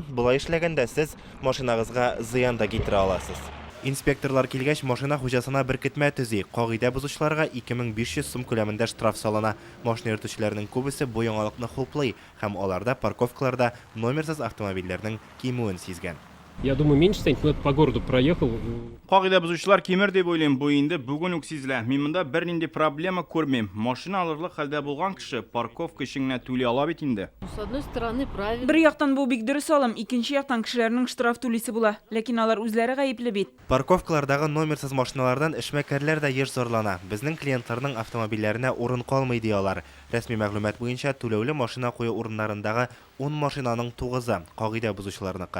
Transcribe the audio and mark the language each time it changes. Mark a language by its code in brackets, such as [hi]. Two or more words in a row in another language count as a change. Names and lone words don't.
[tt] Булай эшләгәндә сез машинагызга зыян да китерә аласыз. Инспекторлар килгәч, машина хуҗасына беркетмә төзи. Кагыйдә бозучыларга 2500 сум күләмендә штраф салына. Машина йөртүчеләрнең күбесе бу яңалыкны хуплый һәм аларда парковкаларда номерсыз автомобильләрнең кимүен сизгән. [ru] Я думаю, меньше станет, но по городу проехал. [tt] Кагыйдә бозучылар кимер дип уйлыйм, бу инде бүген үк сизелә. Мин монда бернинди проблема күрмим. Машина алырлык хәлдә булган кеше парковка эшеңне түли ала бит инде. [ru] С одной стороны, правильно. [tt] Бер яктан бу бик дөрес алым, икенче яктан кешеләрнең штраф түлисе була, ләкин алар үзләре гаепле бит. Парковкалардагы номерсыз машиналардан эшмәкәрләр дә еш зарлана. Безнең клиентларның автомобильләренә урын калмый диялар. Рәсми мәгълүмат буенча, түләүле машина кую урыннарындагы 10 машинаның 9-ы кагыйдә бозучыларныкы.